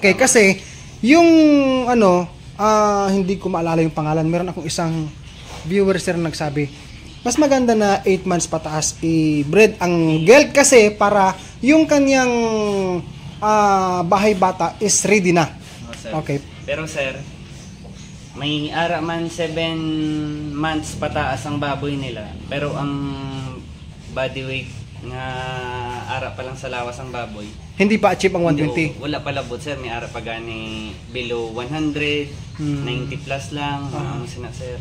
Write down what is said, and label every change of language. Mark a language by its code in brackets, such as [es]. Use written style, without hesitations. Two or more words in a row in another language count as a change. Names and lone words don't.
[tl] Okay, tama. Kasi yung hindi ko maalala yung pangalan. Meron akong isang viewer sir nagsabi, mas maganda na 8 months pataas i-breed ang gelt kasi para yung kanyang bahay bata [en] is ready [tl] na. Okay. [hil] Pero sir, may ara man 7 months pataas ang baboy nila. Pero ang [en] body weight [hil] nga ara pa lang sa lawas ang baboy, [tl] hindi pa achieve ang 120. [hil] Wala pa labot sir, may ara pa gani below 100, 90 plus lang ang sir.